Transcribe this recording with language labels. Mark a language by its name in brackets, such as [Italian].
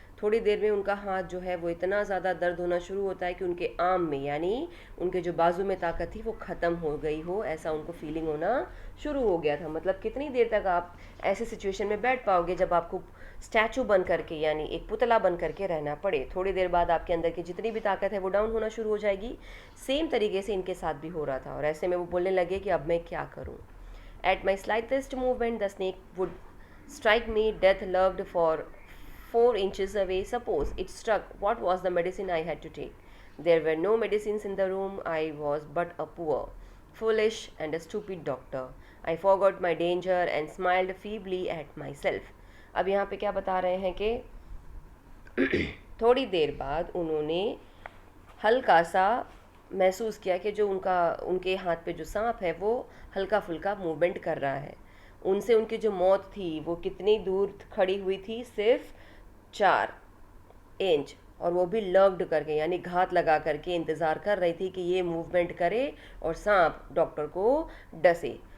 [Hindi] थोड़ी देर में उनका हाथ जो है वो इतना ज़्यादा दर्द होना शुरू होता है कि उनके आर्म में, यानी उनके जो बाजू में ताकत थी वो ख़त्म हो गई हो, ऐसा उनको फीलिंग होना शुरू हो गया था। मतलब कितनी देर तक आप ऐसे सिचुएशन में बैठ पाओगे जब आपको स्टैचू बन करके, यानी एक पुतला बन करके रहना पड़े। थोड़ी देर बाद आपके अंदर की जितनी भी ताकत है वो डाउन होना शुरू हो जाएगी। सेम तरीके से इनके साथ भी हो रहा था, और ऐसे में वो बोलने लगे कि अब मैं क्या करूँ। [English] At my slightest movement, the snake would strike me. Death lurked for 4 inches away. Suppose it struck, what was the medicine I had to take? There were no medicines in the room. I was but a poor, foolish, and a stupid doctor. I forgot my danger and smiled feebly at myself. [Hindi] अब यहाँ पे क्या बता रहे हैं कि थोड़ी देर बाद उन्होंने हल्का सा महसूस किया कि जो उनके हाथ पे जो सांप है वो हल्का फुल्का मूवमेंट कर रहा है। उनसे उनकी जो मौत थी वो कितनी दूर खड़ी हुई थी, सिर्फ 4 इंच, और वो भी लर्व्ड करके, यानी घात लगा करके इंतज़ार कर रही थी कि ये मूवमेंट करे और सांप डॉक्टर को डसे।